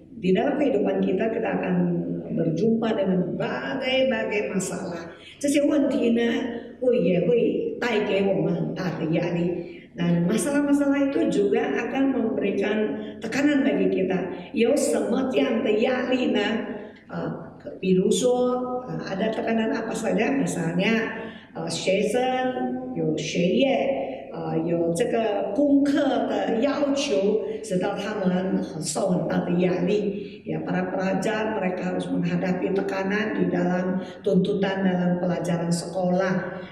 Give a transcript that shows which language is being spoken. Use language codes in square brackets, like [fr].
[id] Di dalam kehidupan kita akan berjumpa dengan berbagai masalah。 [zh] 这些问题呢，也会带给我们很大的压力。 [id] Dan masalah-masalah itu juga akan memberikan tekanan bagi kita。 [zh] 有什么这样的压力呢？比如说 [id] ada tekanan apa saja？ misalnya [zh] 学生有学业。有这个功课的要求，使到他们受很大的压力。 [id] Ya, para pelajar mereka harus menghadapi tekanan di dalam tuntutan dalam pelajaran sekolah。